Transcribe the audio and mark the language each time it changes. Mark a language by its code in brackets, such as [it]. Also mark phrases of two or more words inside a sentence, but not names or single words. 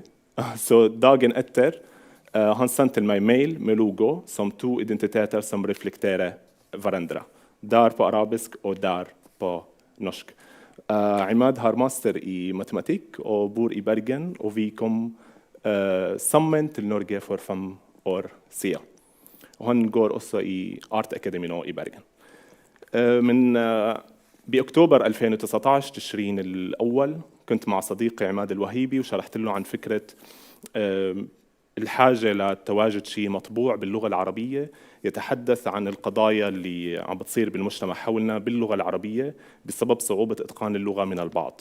[no] Så dagen etter, han sendte til meg mail med logo som 2 identiteter som reflekterer hverandre. DAR på arabisk og DAR på norsk. Imad har master i matematikk og bor i Bergen, og vi kom sammen til Norge for 5 år siden. Og han går også i [en] Art Academy [no] nå i Bergen. [ar] من بأكتوبر 2019 تشرين الأول كنت مع صديقي عماد الوهيبي وشرحت له عن فكرة الحاجة لتواجد شيء مطبوع باللغة العربية يتحدث عن القضايا اللي عم بتصير بالمجتمع حولنا باللغة العربية بسبب صعوبة إتقان اللغة من البعض.